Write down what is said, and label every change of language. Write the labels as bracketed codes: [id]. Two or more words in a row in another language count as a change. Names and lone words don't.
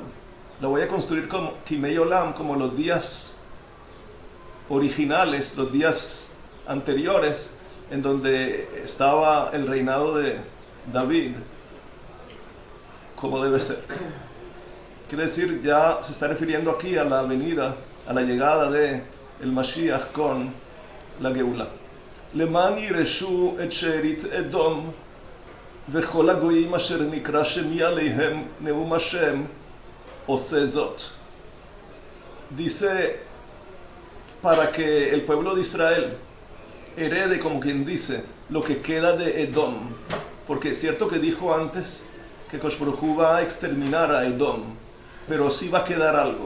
[es] La voy a construir como [he] Kimei Olam, [es] como los días originales, los días anteriores, en donde estaba el reinado de David, como debe ser. Quiere decir, ya se está refiriendo aquí a la venida, a la llegada de el Mashiach con la Geula. [he] למען ירשו את שארית אדום וכל הגויים אשר נקרא שמי עליהם נאום השם עושה זאת. [es] Dice, para que el pueblo de Israel herede, como quien dice, lo que queda de Edom, porque es cierto que dijo antes que [he] Kadosh Baruj Hu [es] va a exterminar a Edom, pero sí va a quedar algo.